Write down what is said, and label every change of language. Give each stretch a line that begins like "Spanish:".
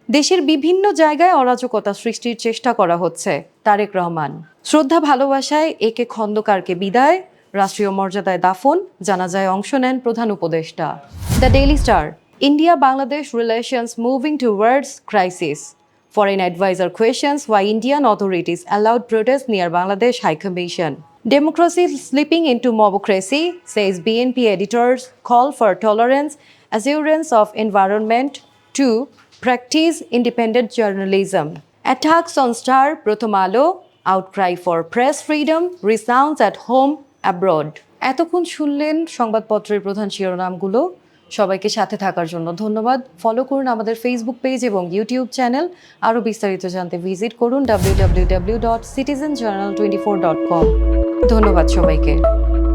Bangla: দেশের বিভিন্ন জায়গায় অরাজকতা সৃষ্টির চেষ্টা করা হচ্ছে, তারেক রহমান। শ্রদ্ধা ভালোবাসায় একে খন্দকারকে বিদায়, রাষ্ট্রীয় মর্যাদায় দাফন, জানাজায় অংশ নেন প্রধান উপদেষ্টা।
English: The Daily Star, India Bangladesh relations moving towards crisis. Foreign advisor questions why Indian authorities allowed protests near Bangladesh High Commission. Democracy slipping into mobocracy, says BNP editors, call for tolerance, assurance of environment to practice independent journalism. Attacks on Star, Prothom Alo, outcry for press freedom resounds at home, abroad.
Bangla: এতক্ষণ শুনলেন সংবাদপত্রের প্রধান শিরোনামগুলো। সবাইকে সাথে থাকার জন্য ধন্যবাদ। Follow করুন আমাদের ফেসবুক পেজ এবং ইউটিউব চ্যানেল। আরও বিস্তারিত জানতে ভিজিট করুন www.citizenjournal24.com। ধন্যবাদ সবাইকে।